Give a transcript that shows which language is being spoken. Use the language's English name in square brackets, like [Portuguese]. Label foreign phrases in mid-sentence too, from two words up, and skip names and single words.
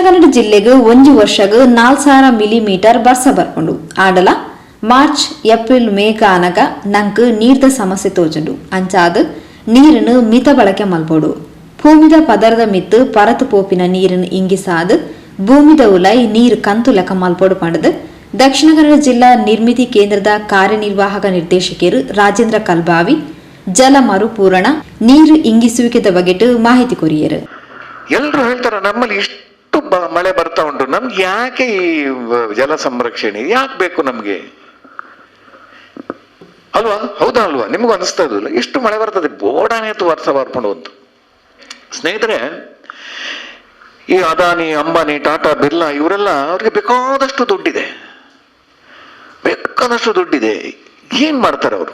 [Tulu] ಕನ್ನಡ ಜಿಲ್ಲೆಗೆ 1 ವರ್ಷಗ 4000 ಮಿಲಿಮೀಟರ್ ಬರ್ಸ ಬರ್ಕೊಂಡು ಆಂಡಲ ಮಾರ್ಚ್ ಏಪ್ರಿಲ್ ಮೇ ಕಾನಗ ನಂಕ್ ನೀರ್ದ ಸಮಸ್ಯೆ ತೋಜುಂಡು ಅಂಚಾದ ನೀರನ್ನು ಮಿತ ಬಳಕೆ ಮಲ್ಪೋಡು ಭೂಮಿದ ಪದರದ ಮಿತ್ತು ಪರತು ಪೋಪಿನ ನೀರನ್ನು ಇಂಗಿಸಾದ ಭೂಮಿದ ಉಲೈ ನೀರು ಕಂತು ಲೆಕ್ಕ ಮಲ್ಪೋಡು ಪಂಡದು ದಕ್ಷಿಣ ಕನ್ನಡ ಜಿಲ್ಲಾ ನಿರ್ಮಿತಿ ಕೇಂದ್ರದ ಕಾರ್ಯನಿರ್ವಾಹಕ ನಿರ್ದೇಶಕರು ರಾಜೇಂದ್ರ ಕಲ್ಬಾವಿ ಜಲ ಮರುಪೂರಣ ನೀರು ಇಂಗಿಸುವಿಕೆದ ಬಗೆಟ್ ಮಾಹಿತಿ ಕೊರಿಯರು. [Kannada] ಎಲ್ಲರೂ ಹೇಳ್ತಾರೆ ನಮ್ಮಲ್ಲಿ ಇಷ್ಟು ಮಳೆ ಬರ್ತಾ ಉಂಟು, ನಮ್ಗೆ ಯಾಕೆ ಈ ಜಲ ಸಂರಕ್ಷಣೆ ಯಾಕೆ ಬೇಕು ನಮ್ಗೆ ಅಲ್ವಾ? ಹೌದಾ ಅಲ್ವಾ? ನಿಮಗೂ ಅನಿಸ್ತಾ ಇದಿಲ್ಲ ಎಷ್ಟು ಮಳೆ ಬರ್ತದೆ ಬೋಡಾನೆ ವರ್ಷ ಬರ್ಕೊಂಡು ಒಂದು. ಸ್ನೇಹಿತರೆ, ಈ ಅದಾನಿ ಅಂಬಾನಿ ಟಾಟಾ ಬಿರ್ಲಾ ಇವರೆಲ್ಲ ಅವ್ರಿಗೆ ಬೇಕಾದಷ್ಟು ದುಡ್ಡಿದೆ, ಏನ್ ಮಾಡ್ತಾರೆ ಅವರು?